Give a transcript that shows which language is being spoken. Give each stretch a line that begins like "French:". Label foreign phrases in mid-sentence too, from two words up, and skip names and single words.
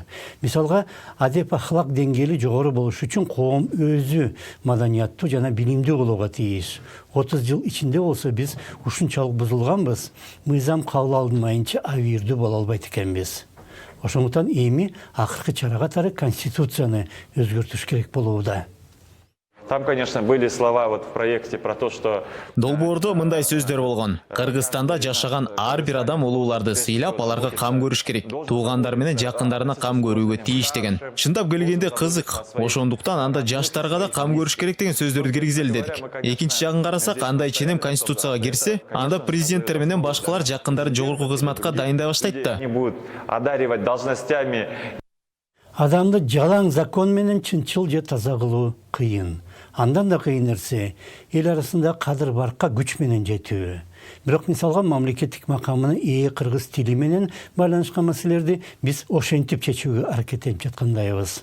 Kyrgyz: Мисалга, адеп ахлак деңгээли жогору болуш үчүн коом өзү маданияттуу жана билимдүү болууга тийиш. 30 жыл ичинде болсо биз ушунчалык бузулганбыз, мыйзам кабыл алынмайынча абийирдүү боло албайт экенбиз. Ошондуктан эми акыркы чара катары конституцияны өзгөртүш керек болууда.
Russian: Там, конечно, были слова в проекте про то, что...
Kyrgyz: Долбоордо мындай сөздөр болгон. Кыргызстанда жашаган ар бир адам улууларды сыйлап, аларга кам көрүш керек. Туугандар менен жакындарына кам көрүүгө тийиш деген. Чындап келгенде кызык. Ошондуктан анда жаштарга да кам көрүш керек деген сөздөрдү киргизели дедик. Экинчи жагын карасак, андай ченем конституцияга кирсе, анда президенттер менен башкалар жакындарын жогорку кызматка дайындай баштайт да.
Russian: Не будут одаривать должностями.
Kyrgyz: Адамды жалаң закон менен чынчыл же таза кылуу кыйын. Андан да кыйын нерсе эл арасында кадыр баркка күч менен жетүү. Бирок мисалга мамлекеттик макамына ээ кыргыз тили менен байланышкан маселелерди биз ошентип чечүүгө аракеттенип жаткандайбыз.